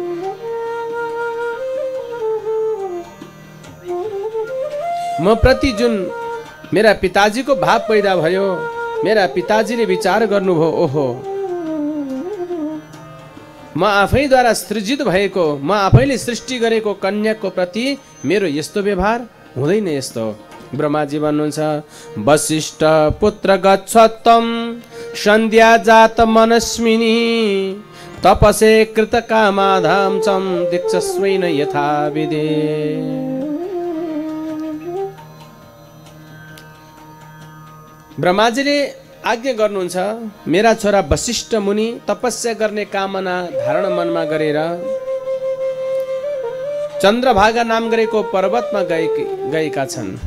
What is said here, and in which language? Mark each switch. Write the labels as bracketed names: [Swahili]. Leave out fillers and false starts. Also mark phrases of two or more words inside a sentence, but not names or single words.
[Nepali] म प्रति जुन मेरा पिताजीको भाव पैदा भयो, मेरा पिताजीले विचार गर्नुभयो, ओहो म आफैद्वारा सृजित भएको, म आफैले सृष्टि गरेको कन्याको प्रति मेरो यस्तो व्यवहार हुँदैन। यस्तो ब्रह्माजी भन्नुहुन्छ, [Sanskrit] वशिष्ठ पुत्र गच्छत्तम सन्ध्या जात मनस्मिनी तपसे कृत कामाधाम चम दीक्षस्वैन यथा विदे। [Nepali] ब्रह्माजीले आज्ञा गर्नुहुन्छ, मेरा छोरा वशिष्ठ मुनि तपस्या गर्ने कामना धारण मनमा गरेर चन्द्रभागा नाम गरेको पर्वतमा गएका छन्।